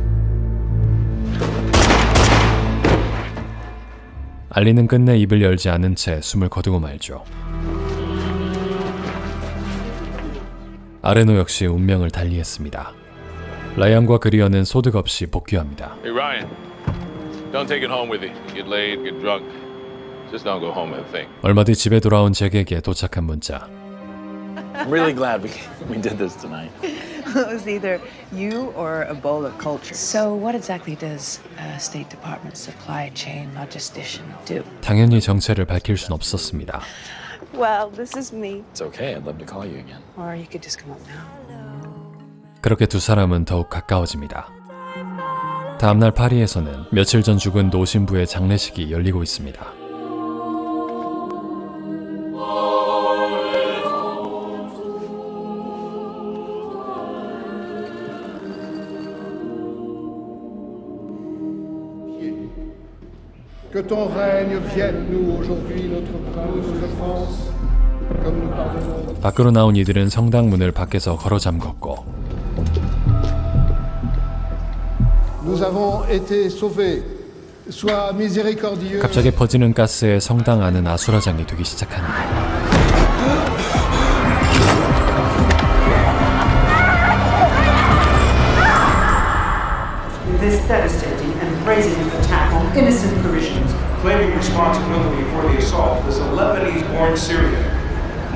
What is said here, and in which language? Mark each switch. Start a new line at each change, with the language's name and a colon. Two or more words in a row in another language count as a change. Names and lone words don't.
Korean: 알리는 끝내 입을 열지 않은 채 숨을 거두고 말죠. 아르노 역시 운명을 달리했습니다. 라이언과 그리어는 소득 없이 복귀합니다.
English: Hey Ryan, don't take it home with you. Get laid, get drunk. Just don't go home and think.
Korean: 얼마 뒤 집에 돌아온 잭에게 도착한 문자.
English: I'm really glad we did this tonight. It was either you or Ebola culture. So what exactly does State Department supply chain logistician do?
Korean: 당연히 정체를 밝힐 순 없었습니다.
English: Well, this is me. It's okay. I'd love to call you again. Or you could just come up now.
Korean: 그렇게 두 사람은 더욱 가까워집니다. 다음날 파리에서는 며칠 전 죽은 노 신부의 장례식이 열리고 있습니다.
French: Que ton règne vienne nous aujourd'hui notre France comme nous pardonnons.
Korean: 밖으로 나온 이들은 성당 문을 밖에서 걸어 잠궜고
French: Nous avons été sauvés. Sois miséricordieux.
Korean: 갑자기 퍼지는 가스에 성당 안은 아수라장이 되기 시작합니다.
English: This devastating and brazen attack on innocent Parisians. Claiming responsibility for the assault is a Lebanese-born Syrian.